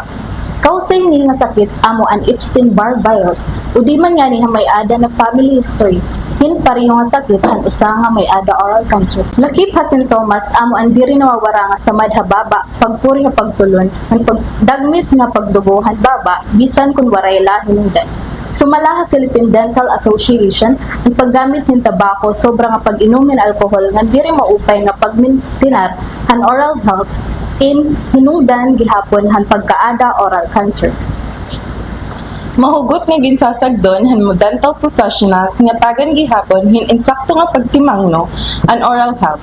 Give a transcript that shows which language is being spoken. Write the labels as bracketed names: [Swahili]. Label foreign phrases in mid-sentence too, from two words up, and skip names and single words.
[Waray] Kausay ni nga sakit amo an Epstein-Barr virus o di man nga ni may ada na [English] family history [Waray] hin pareho nga sakit han usa nga may ada [English] oral cancer. [Waray] Lakip ha sintomas amo an diri nawawara nga samad hababa pagpuri ha pagtulon ang pagdagmit nga pagdugo han baba bisan kun waray lahinungdan. Sumala ha Philippine Dental Association ang paggamit ng tabako sobra nga pag-inumin alkohol nga diri maupay nga pagmintinar han [English] oral health [Waray] in hinungdan gihapon han pagkaada [English] oral cancer. [Waray] Mahugot nga ginsasagdon han mo [English] dental professionals [Waray] nga tagan gihapon hin insakto nga pagtimangno an [English] oral health.